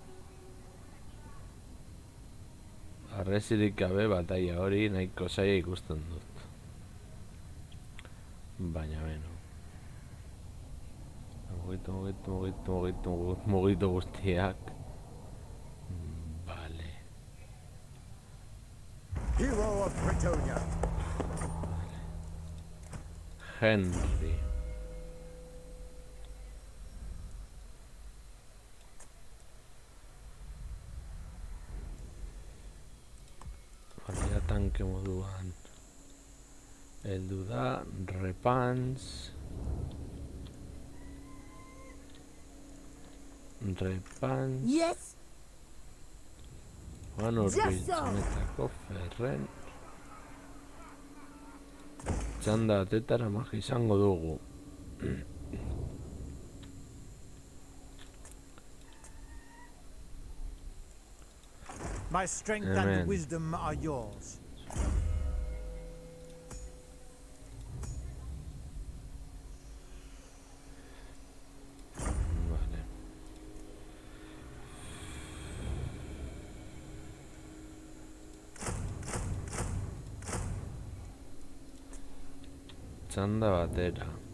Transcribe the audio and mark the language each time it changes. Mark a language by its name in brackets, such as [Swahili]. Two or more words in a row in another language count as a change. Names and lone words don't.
[Basque] Arresirik gabe bataia hori nahiko zaila ikusten dut. Baina beno. Mugitu guztiak. Vale. [English] Hero of Bretonia. Henry. [Basque] Baina tanke moduan heldu da, Repans. Repans. [English] Yes. [Basque] Joan Urbiltzenetako ferren. Txanda batetara magi izango dugu. [English] My strength Amen. and wisdom are yours. [Basque] Vale. Txanda batera.